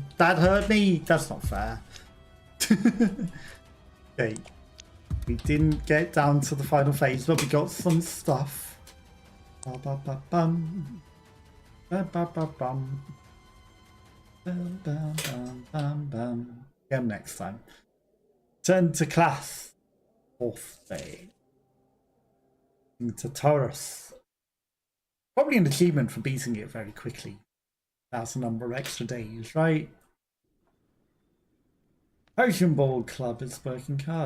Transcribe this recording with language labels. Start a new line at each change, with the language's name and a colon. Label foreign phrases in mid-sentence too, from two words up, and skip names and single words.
English: That hurt me. That's not fair. Okay. We didn't get down to the final phase, but we got some stuff. Ba-ba-ba-bum. Ba-ba-ba-bum. Ba-ba-bum-bum-bum. Again next time. Turn to class. Fourth day. Into Taurus. Probably an achievement for beating it very quickly. That's a number of extra days, right? Potion Ball Club is working hard.